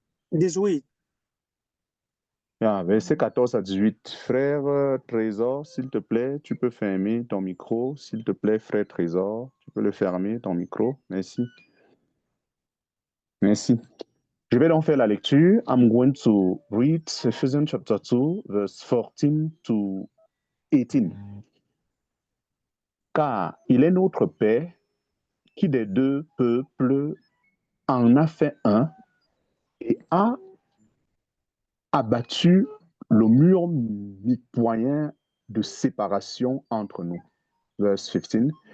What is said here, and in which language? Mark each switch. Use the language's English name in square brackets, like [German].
[English] This week. [French] verset 14 à 18. Frère Trésor, s'il te plaît, tu peux fermer ton micro. S'il te plaît, frère Trésor, tu peux le fermer, ton micro. Merci. Merci. Je vais donc faire la lecture. [English] I'm going to read Ephesians chapter 2, verse 14 to 18. [French] Car il est notre Père qui des deux peuples en a fait un et a abattu le mur mitoyen de séparation entre nous. [English] Verse 15.